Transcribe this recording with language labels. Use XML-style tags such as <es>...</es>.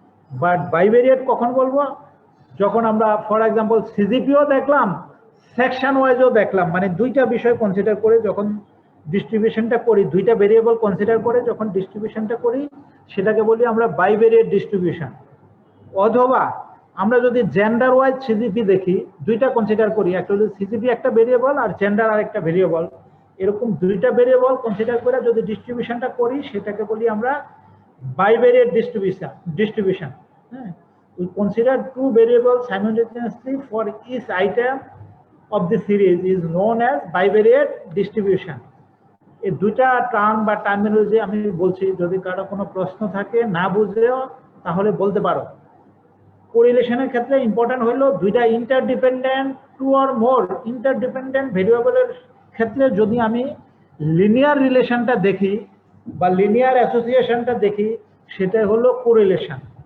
<bn>But bivariate কখন বলবো? যখন আমরা ফর এক্সাম্পল সিজিপিও দেখলাম, সেকশন ওয়াইজও দেখলাম, মানে দুইটা বিষয় কনসিডার করে যখন ডিস্ট্রিবিউশনটা করি, দুইটা ভেরিয়েবল কনসিডার করে যখন ডিস্ট্রিবিউশনটা করি, সেটাকে বলি আমরা বাইভেরিয়েট ডিস্ট্রিবিউশন। অথবা আমরা যদি জেন্ডার ওয়াইজ সিজিপি দেখি, দুইটা কনসিডার করি, একটা হলো সিজিপি একটা ভেরিয়েবল আর জেন্ডার আর একটা ভেরিয়েবল, এরকম দুইটা ভেরিয়েবল কনসিডার করে যদি ডিস্ট্রিবিউশনটা করি, সেটাকে বলি আমরা বাইভেরিয়েট ডিস্ট্রিবিউশন।</bn> <en>হ্যাঁ, we consider two variables simultaneously for each item of the series is known as bivariate distribution.</en> <bn>এই দুইটা টার্ম বা টার্মিনোলজি আমি বলছি, যদি কারো কোনো প্রশ্ন থাকে না বুঝলেও তাহলে বলতে পারো। কোরিলেশনের ক্ষেত্রে ইম্পর্টেন্ট হলো দুইটা interdependent two or more interdependent ভেরিয়েবলের ক্ষেত্রে যদি আমি লিনিয়ার রিলেশনটা দেখি বা লিনিয়ার অ্যাসোসিয়েশনটা দেখি, সেটা হলো কোরিলেশন।</bn>